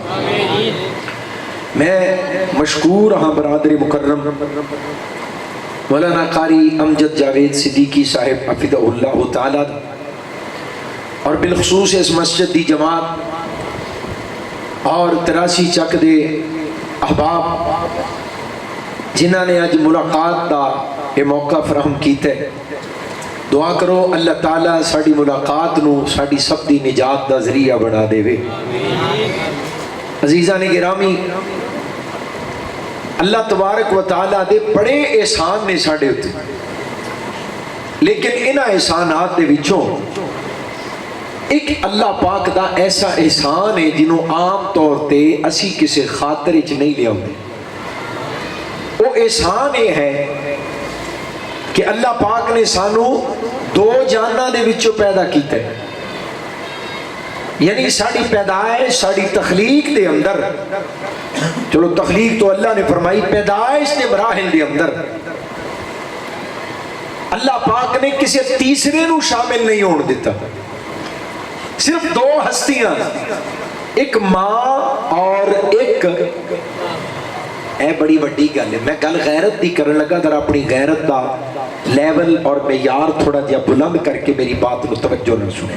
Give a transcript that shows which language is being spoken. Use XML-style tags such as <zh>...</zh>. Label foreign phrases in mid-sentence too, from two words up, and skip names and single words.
<pa>میں مشکور ہاں برادر مکرم مولانا قاری امجد جاوید صدیقی صاحب</pa> <ar>حفظہ اللہ تعالیٰ</ar> <pa>اور بالخصوص اس مسجد دی جماعت اور 83 چک دے احباب جنہاں نے آج ملاقات دا یہ موقع فراہم کیتا ہے۔ دعا کرو اللہ تعالیٰ ساڑی ملاقات نو ساڑی سب دی نجات دا ذریعہ بنا دے وے۔ عزیزان گرامی،</pa> <ar>اللہ تبارک و تعالیٰ</ar> <pa>دے بڑے احسان نے ساڈے اتے، لیکن انہاں احسانات دے وچوں ایک اللہ پاک دا ایسا احسان ہے جنہوں عام طور تے اسی کسے خاطر وچ نہیں لیا ہوندے۔ وہ احسان یہ ہے کہ اللہ پاک نے سانو دو جاناں دے وچوں پیدا کیتا ہے، یعنی ساری پیدائش، ساری تخلیق دے اندر، چلو تخلیق تو اللہ نے فرمائی، پیدائش دے مراحل دے اندر اللہ پاک نے کسی تیسرے نو شامل نہیں ہون دیتا، صرف دو ہستیاں، ایک ماں اور ایک، اے بڑی وڈی گل ہے، میں گل غیرت دی کرن لگا، ذرا اپنی غیرت دا لیول اور معیار تھوڑا جہا بلند کر کے میری بات کو توجہ نہ سنیں۔</pa>